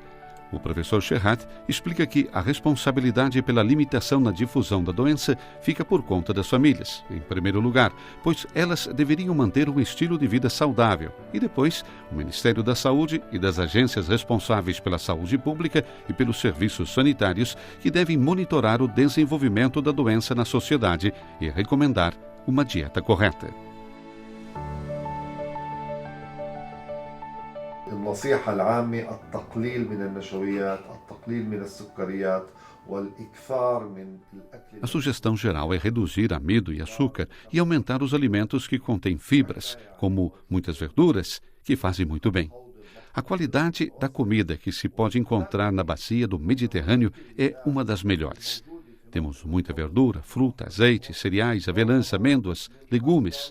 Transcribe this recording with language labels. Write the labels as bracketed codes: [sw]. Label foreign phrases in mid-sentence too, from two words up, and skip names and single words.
[pt] O professor Sherhat explica que a responsabilidade pela limitação na difusão da doença fica por conta das famílias, em primeiro lugar, pois elas deveriam manter um estilo de vida saudável, e depois o Ministério da Saúde e das agências responsáveis pela saúde pública e pelos serviços sanitários, que devem monitorar o desenvolvimento da doença na sociedade e recomendar uma dieta correta. [ar] النصيحة العامة التقليل من النشويات، التقليل من السكريات والإكثار من الأكل. [pt] A sugestão geral é reduzir amido e açúcar e aumentar os alimentos que contêm fibras, como muitas verduras, que fazem muito bem. A qualidade da comida que se pode encontrar na bacia do Mediterrâneo é uma das melhores. Temos muita verdura, fruta, azeite, cereais, avelãs, amêndoas, legumes.